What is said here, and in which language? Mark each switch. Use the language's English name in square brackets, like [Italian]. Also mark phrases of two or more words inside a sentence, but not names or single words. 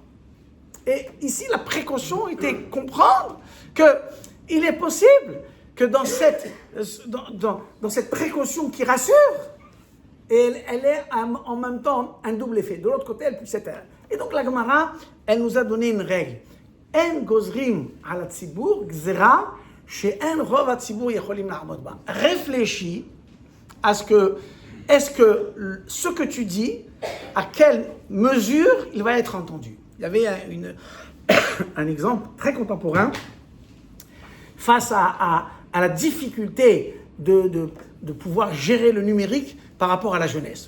[French] Et ici, la précaution était comprendre qu'il est possible que dans cette précaution qui rassure, elle est en même temps un double effet. De l'autre côté, elle puisse être... Et donc la Gemara, elle nous a donné une règle. [Hebrew] אין גוזרים על ציבור גזירה שאין רוב הציבור יכולים לעמוד בה. [French] Réfléchis à ce que ce que tu dis, à quelle mesure il va être entendu. Il y avait un exemple très contemporain face à la difficulté de pouvoir gérer le numérique par rapport à la jeunesse.